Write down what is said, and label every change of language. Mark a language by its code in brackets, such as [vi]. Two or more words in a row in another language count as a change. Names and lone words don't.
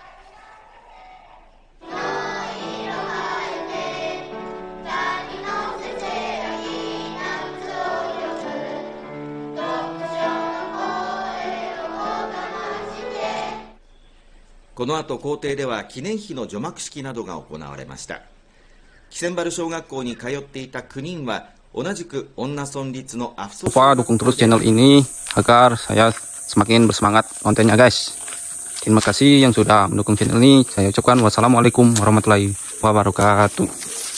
[ja] この後校庭では記念碑の除幕式などが行われました。木千原小学校に通っていた9人は同じく女村立のアフソ。 [id] Lupa dukung terus channel ini agar saya semakin bersemangat kontennya guys. Terima kasih yang sudah mendukung channel ini. Saya ucapkan [ar] والسلام عليكم ورحمة الله وبركاته.